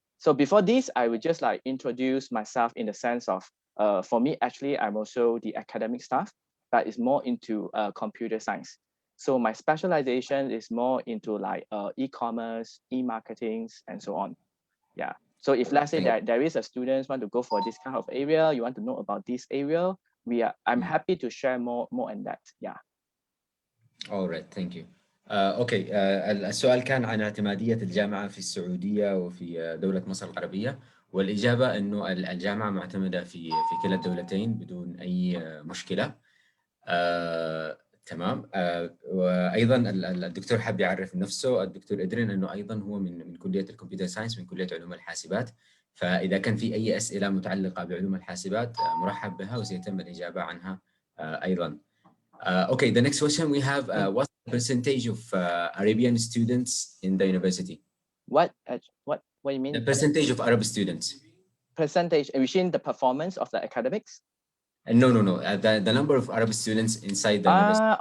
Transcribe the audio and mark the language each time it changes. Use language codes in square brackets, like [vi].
[en] So before this, I would just like introduce myself in the sense of, for me, actually, I'm also the academic staff, but it's more into computer science. So my specialization is more into like e-commerce, e-marketing, and so on. Yeah. So if let's say that there is a student want to go for this kind of area, you want to know about this area, I'm happy to share more on that. Yeah. All right, thank you. [ar] اوكي السؤال كان عن اعتمادية الجامعة في السعودية وفي دولة مصر العربية، والإجابة إنه الجامعة معتمدة في كلا الدولتين بدون أي مشكلة. تمام. وأيضا الدكتور حب يعرف نفسه، الدكتور إدرين، إنه أيضا هو من كلية الكمبيوتر ساينس، من كلية علوم الحاسبات. فإذا كان في أي أسئلة متعلقة بعلوم الحاسبات مرحب بها وسيتم الإجابة عنها أيضا. [en] Okay, the next question we have, what's the percentage of Arabian students in the university? What do you mean? The percentage of Arab students. Percentage, within the performance of the academics? No. The number of Arab students inside the university.